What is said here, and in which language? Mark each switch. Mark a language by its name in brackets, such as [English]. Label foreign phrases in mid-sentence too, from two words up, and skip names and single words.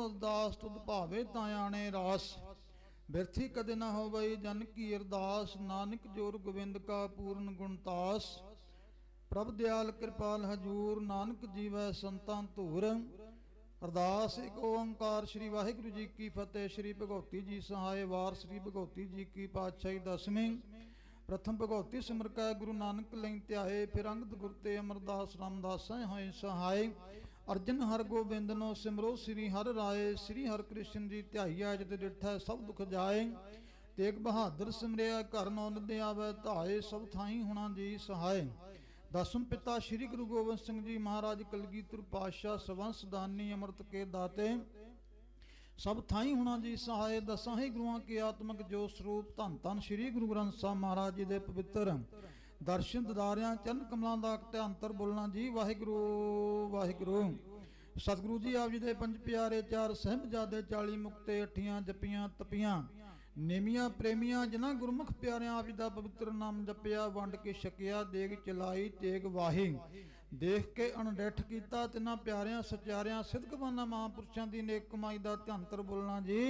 [Punjabi] ਅਰਦਾਸ ਤੁਧ ਭਾਵੇ ਤਾਂ ਆਣੇ ਰਾਸ ਬਿਰਥੀ ਕਦੇ ਨਾ ਹੋਵਈ ਜਨ ਕੀ ਅਰਦਾਸ ਨਾਨਕ ਜੋਰ ਗੋਬਿੰਦ ਕਾ ਪੂਰਨ ਗੁਣਤਾਸ ਪ੍ਰਭ ਦਿਆਲ ਕਿਰਪਾਲ ਹਜੂਰ ਨਾਨਕ ਜੀਵੈ ਸੰਤਾਂ ਧੂਰ ਅਰਦਾਸ ਇੱਕ ਓੰਕਾਰ ਸ੍ਰੀ ਵਾਹਿਗੁਰੂ ਜੀ ਕੀ ਫਤਿਹ। ਸ੍ਰੀ ਭਗਉਤੀ ਜੀ ਸਹਾਇ ਵਾਰ ਸ੍ਰੀ ਭਗਉਤੀ ਜੀ ਕੀ ਪਾਤਸ਼ਾਹੀ ਦਸਵੀਂ ਪ੍ਰਥਮ ਭਗਵਤੀ ਸਿਮਰ ਕੈ ਗੁਰੂ ਨਾਨਕ ਲਈ ਧਿਆਏ ਫਿਰ ਅੰਗਦ ਗੁਰ ਤੇ ਅਮਰਦਾਸ ਰਾਮਦਾਸ ਹੋਏ ਸਹਾਇ ਅਰਜਨ ਹਰ ਗੋਬਿੰਦ ਨੋ ਸਿਮਰੋ ਸ੍ਰੀ ਹਰ ਰਾਇ ਸ੍ਰੀ ਹਰ ਕ੍ਰਿਸ਼ਨ ਜੀ ਧਿਆਇਆ ਜਿਤ ਡਿਠੈ ਸਭ ਦੁਖ ਜਾਏ ਤੇਗ ਬਹਾਦਰ ਸਿਮਰਿਆ ਘਰ ਨੌਨ ਆਵੇ ਧਾਏ ਸਭ ਥਾਈ ਹੋਣਾ ਜੀ ਸਹਾਇ। ਦਸਮ ਪਿਤਾ ਸ੍ਰੀ ਗੁਰੂ ਗੋਬਿੰਦ ਸਿੰਘ ਜੀ ਮਹਾਰਾਜ ਕਲਗੀਧਰ ਪਾਤਸ਼ਾਹ ਸਵੰਸ਼ ਦਾਨੀ ਅੰਮ੍ਰਿਤ ਕੇ ਦਾਤੇ ਸਭ ਥਾਈ ਹੋਣਾ ਜੀ ਸਹਾਏ। ਦਸਾਂ ਹੀ ਗੁਰੂਆਂ ਕੀ ਆਤਮਿਕ ਜੋ ਸਰੂਪ ਧੰਨ ਧੰਨ ਸ੍ਰੀ ਗੁਰੂ ਗ੍ਰੰਥ ਸਾਹਿਬ ਮਹਾਰਾਜ ਜੀ ਦੇ ਪਵਿੱਤਰ ਦਰਸ਼ਨ ਦਿਦਾਰਿਆਂ ਚਰਨ ਕਮਲਾਂ ਦਾ ਧਿਆਨਤਰ ਬੋਲਣਾ ਜੀ। ਵਾਹਿਗੁਰੂ ਵਾਹਿਗੁਰੂ। ਸਤਿਗੁਰੂ ਜੀ ਆਪ ਜੀ ਦੇ ਪੰਜ ਪਿਆਰੇ, ਚਾਰ ਸਾਹਿਬਜ਼ਾਦੇ, 40 ਮੁਕਤੇ, 8 ਜਪੀਆਂ ਤਪੀਆਂ, ਨੇਮੀਆਂ ਪ੍ਰੇਮੀਆਂ, ਜਿਨ੍ਹਾਂ ਗੁਰਮੁਖ ਪਿਆਰਿਆਂ ਆਪ ਜੀ ਦਾ ਪਵਿੱਤਰ ਨਾਮ ਜਪਿਆ, ਵੰਡ ਕੇ ਛਕਿਆ, ਦੇਗ ਚਲਾਈ ਤੇਗ ਵਾਹੀ, ਦੇਖ ਕੇ ਅਣਡਿੱਠ ਕੀਤਾ, ਤਿੰਨਾਂ ਪਿਆਰਿਆਂ ਸਚਿਆਰਿਆਂ ਸਿੱਧਕਵਾਨਾਂ ਮਹਾਂਪੁਰਸ਼ਾਂ ਦੀ ਨੇਕ ਕਮਾਈ ਦਾ ਧਿਆਨਤਰ ਬੋਲਣਾ ਜੀ।